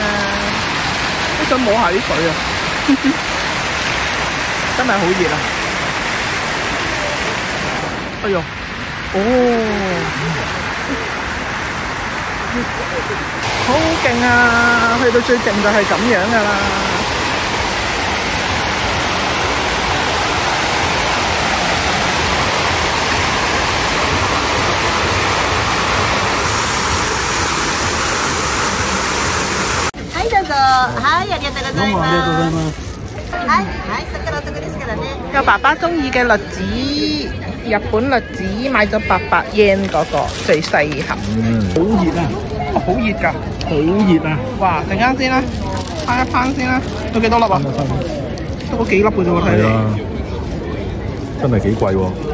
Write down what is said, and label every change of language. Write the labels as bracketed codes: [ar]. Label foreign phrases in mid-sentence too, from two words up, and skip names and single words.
[yue] 都想摸下啲水啊！真係好熱啊！哎呦，哦！好勁啊！去到最勁就係咁樣㗎啦。 [ja] はいどうぞ。はい、ありがとうございます。はい、はい、桜とかですからね。 [yue] 有爸爸中意嘅栗子，日本栗子買咗800 yen 嗰個最細盒。好熱啊！哦，好熱㗎！好熱啊！哇！陣間先啦，攤一攤先啦。有幾多粒啊？都嗰幾粒嘅啫喎，睇嚟。真係幾貴喎！